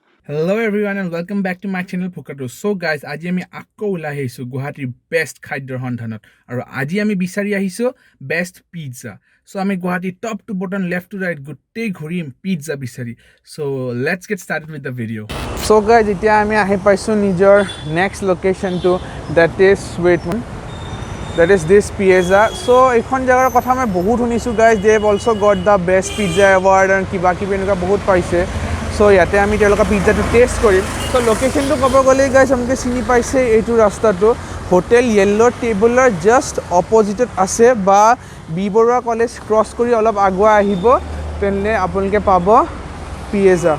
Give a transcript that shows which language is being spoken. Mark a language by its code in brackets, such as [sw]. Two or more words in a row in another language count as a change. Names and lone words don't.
[en] Hello everyone and welcome back to my channel Pokato. So guys, [as] আজি আমি আকৌ ওলাই আহিছো গুৱাহাটীৰ বেষ্ট খাদ্যৰ সন্ধানত আৰু আজি আমি বিচাৰি আহিছো [en] best pizza. [as] So আমি গুৱাহাটীৰ [en] top to bottom left to right [as] গোটেই ঘূৰিম পিজ্জা বিচাৰি। [en] So let's get started with the video. So guys, [as] এতিয়া আমি আহি পাইছো নিজৰ নেক্সট লোকেশনটো [en] that is wait one. That is this pizza. [as] So এইখন জাগাৰ কথা মই বহুত শুনিছো guys. [en] They have also got the best pizza award and [as] কিবা কিবি এনেকুৱা বহুত পাইছে। So ইয়াতে আমি তেওঁলোকৰ পিজ্জাটো টেষ্ট কৰিম। So লোকেশনটো ক'ব গ'লে গাইজ আমাকে চিনি পাইছে এইটো ৰাস্তাটো হোটেল য়েল্লো টেবুলৰ [en] just opposite [as] আছে বা বি বৰুৱা কলেজ ক্ৰছ কৰি অলপ আগুৱাই আহিব তেনে আপোনালোকে পাব পিজ্জা।